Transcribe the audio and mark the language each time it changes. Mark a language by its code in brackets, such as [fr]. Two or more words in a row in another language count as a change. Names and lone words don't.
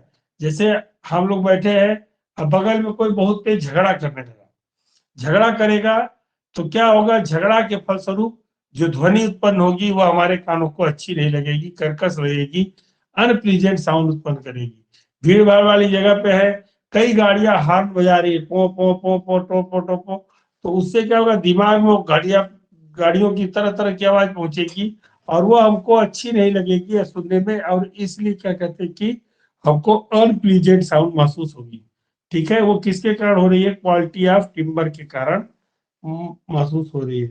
[hi] जैसे हम लोग बैठे हैं, अब बगल में कोई बहुत तेज झगड़ा करने लगा, झगड़ा करेगा, तो क्या होगा? झगड़ा के फलस्वरूप जो ध्वनि उत्पन्न होगी वो हमारे कानों को अच्छी नहीं लगेगी, कर्कश लगेगी, [en] unpleasant sound [hi] उत्पन्न करेगी। भीड़ भाड़ वाली जगह पे है, कई गाड़ियां हॉर्न बजा रही है, पो पो पो पो टो पो टो पो, तो उससे क्या होगा? दिमाग में वो गाड़ियों की तरह तरह की आवाज पहुंचेगी, और वो हमको अच्छी नहीं लगेगी सुनने में, और इसलिए क्या कहते हैं कि हमको [en] unpleasant sound [hi] महसूस होगी। ठीक है, वो किसके कारण हो रही है? [en] quality of timbre [hi] के कारण महसूस हो रही है।